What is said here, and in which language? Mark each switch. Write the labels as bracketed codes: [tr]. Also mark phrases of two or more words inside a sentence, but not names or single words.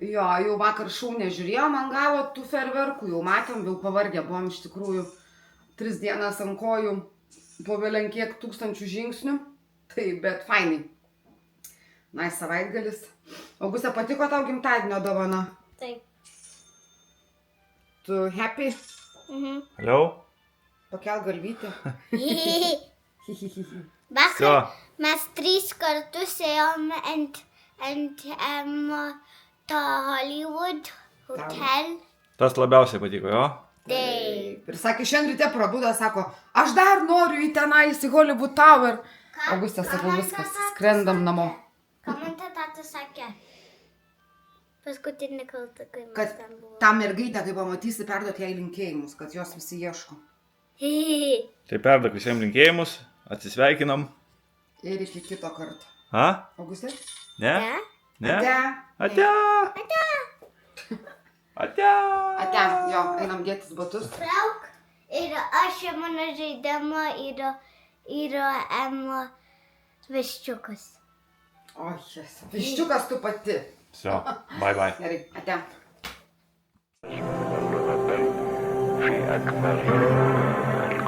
[lt] Jo, jau vakar šau nežiūrėjom, man gavo tų ferverkų, jau matėm, jau pavargę buvom iš tikrųjų 3 dienas ant kojų, po belenkiek 1000 žingsnių, tai bet fainai. Nice savaitgalis. Auguste, patiko tau gimtadienio dovana? Taip. Tu happy? [en] Hello? [lt] Pakel galvytę. Vakar mes 3 kartus ėjom ant to Hollywood hotel. Tas labiausiai patiko, jo? Taip. Ir sakė, šiandien ryte prabudo, sako, aš dar noriu į tenais, į Hollywood Tower. Augustė, sakau, viskas, skrendam namo. Ką man tata sakė? Paskutinį kartą, kai mes Kad ten buvome. tą mergaitę, kai pamatysi, perduot jai linkėjimus, kad jos visi ieško. Tai perduok visiems linkėjimus, atsisveikinam. Ir iki kito karto. A? Augustė? Ne? Ne? Ate. Ate! Ate! Ate, jo, einam dėtis batus. Trauk. Ir aš mano žaidimo yra viščiukas. O, jes. Viščiukas tu pati. [ru] Все, [en] bye. [lt] Gerai, ate. [ar] في أكبر